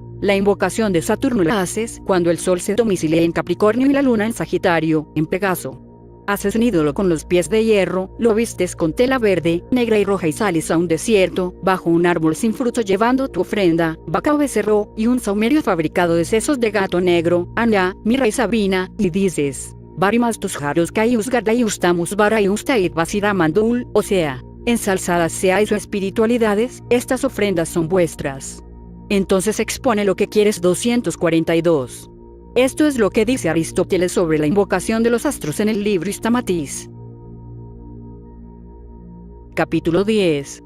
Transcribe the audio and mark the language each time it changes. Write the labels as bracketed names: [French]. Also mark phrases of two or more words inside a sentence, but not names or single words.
[Spanish] La invocación de Saturno la haces cuando el sol se domicilia en Capricornio y la luna en Sagitario, en Pegaso. Haces un ídolo con los pies de hierro, lo vistes con tela verde, negra y roja y sales a un desierto, bajo un árbol sin fruto llevando tu ofrenda, vaca o becerro, y un saumerio fabricado de sesos de gato negro, Ana, mirra y sabina, y dices, Varimas tus jaros caius gardaius tamus baraius tait basiramandul, o sea, ensalzadas seáis o espiritualidades, estas ofrendas son vuestras. Entonces expone lo que quieres 242. Esto es lo que dice Aristóteles sobre la invocación de los astros en el libro Stamatis. Capítulo 10.